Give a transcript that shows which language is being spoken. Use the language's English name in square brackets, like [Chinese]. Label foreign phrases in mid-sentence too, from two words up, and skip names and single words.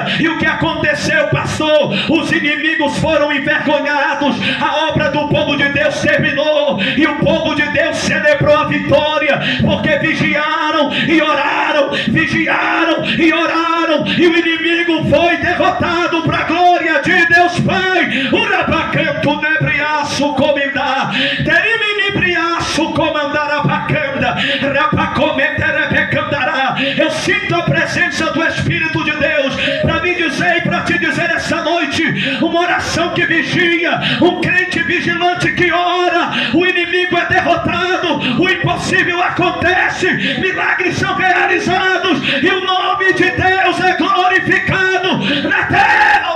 [Portuguese] E o que aconteceu, pastor? Os inimigos foram envergonhados, a obra do povo de Deus terminou, e o povo de Deus celebrou a vitória, porque vigiaram e oraram, vigiaram e oraram, e o inimigo foi derrotado para a glória de Deus Pai. Urabacanto nebriaço comandar, terimini briaço comandar a bacanda, rapacometerebecandará. Eu sinto a presença do Espírito de Deus para me dizer e para te dizer essa noite, uma oração que vigia, um crente vigilante que ora, o inimigo é derrotado, o impossível acontece, milagres são realizados, e o nome de Deus é glorificado na terra.